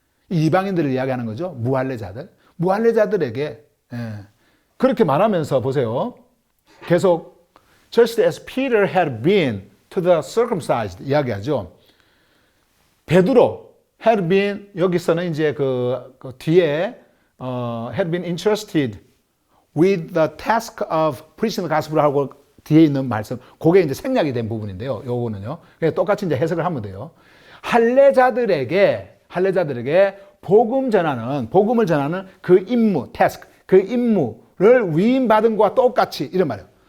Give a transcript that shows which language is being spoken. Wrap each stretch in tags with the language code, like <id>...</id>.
<ko>이방인들을 이야기하는 거죠. 무할례자들에게. 예. 그렇게 말하면서 보세요. 계속</ko> <en>just as Peter had been to the circumcised</en> <ko>이야기하죠. 베드로</ko> <en>had been</en> <ko>여기서는 이제 그 뒤에</ko> <en>had been entrusted with the task of preaching the gospel</en> <ko>하고 뒤에 있는 말씀, 그게 이제 생략이 된 부분인데요. 요거는요. 똑같이 이제 해석을 하면 돼요. 할례자들에게 복음을 전하는 그 임무, task, 그 임무를 위임받은 것과 똑같이 이런 말이에요.</ko>